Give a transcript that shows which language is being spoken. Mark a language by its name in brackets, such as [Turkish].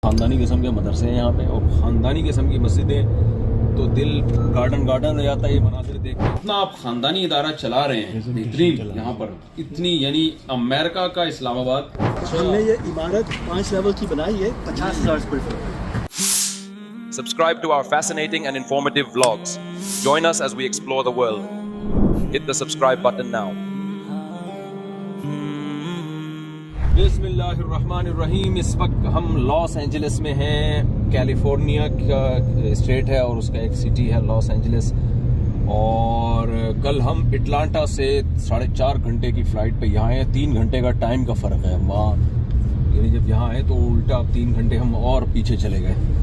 [Urdu] خاندانی قسم کے مدرسے ہیں یہاں پہ اور خاندانی قسم کی مسجدیں، تو دل گارڈن ہو جاتا ہے یہ مناظر دیکھ کے. اتنا آپ خاندانی ادارہ چلا رہے ہیں بہترین یہاں پر، اتنی یعنی امریکہ کا اسلام آباد. ہم نے یہ عمارت 5 لیول کی بنائی ہے 50,000 square fit. [English] Subscribe to our fascinating and informative vlogs. Join us as we explore the world. Hit the subscribe button now. [Arabic] بسم اللہ الرحمن الرحیم. [Urdu] اس وقت ہم لاس اینجلس میں ہیں. کیلیفورنیا کا اسٹیٹ ہے اور اس کا ایک سٹی ہے لاس اینجلس. اور کل ہم اٹلانٹا سے 4.5 گھنٹے کی فلائٹ پہ یہاں ہیں. 3 گھنٹے کا ٹائم کا فرق ہے وہاں، یعنی جب یہاں آئے تو الٹا 3 گھنٹے ہم اور پیچھے چلے گئے.